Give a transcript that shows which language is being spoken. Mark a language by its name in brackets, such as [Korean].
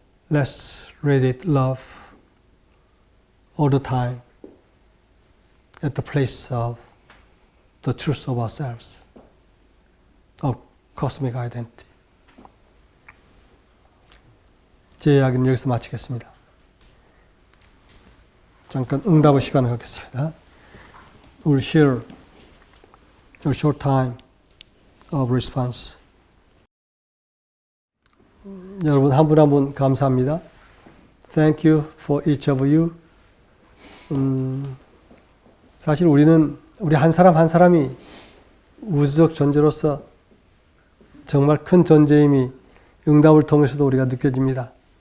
[English] Let's radiate love all the time at the place of the truth of ourselves, of cosmic identity. [Korean] 제 이야기는 여기서 마치겠습니다. 잠깐 응답의 시간을 갖겠습니다. [English] We'll share a short time of response. [Korean] 여러분 한 분 한 분 감사합니다. [English] Thank you for each of you. [Korean] 사실 우리 한 사람 한 사람이 우주적 존재로서 정말 큰 존재임이 응답을 통해서도 우리가 느껴집니다.